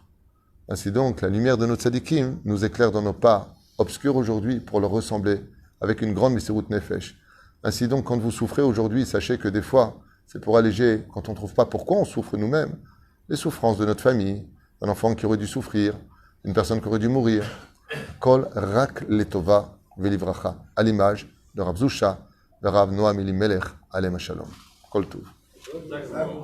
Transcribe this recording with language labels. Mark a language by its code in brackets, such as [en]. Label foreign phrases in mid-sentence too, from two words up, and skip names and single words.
[fr] Ainsi donc, la lumière de nos tzadikim nous éclaire dans nos pas obscurs aujourd'hui pour leur ressembler avec une grande [he] מסירות נפש. [fr] Ainsi donc, quand vous souffrez aujourd'hui, sachez que des fois, c'est pour alléger, quand on ne trouve pas pourquoi on souffre nous-mêmes, les souffrances de notre famille, un enfant qui aurait dû souffrir, une personne qui aurait dû mourir. [he] הכל רק לטובה ולברכה, [fr] à l'image de Rav Zusha, de Rav Noam Elimelech, [he] עליהם השלום. כל טוב.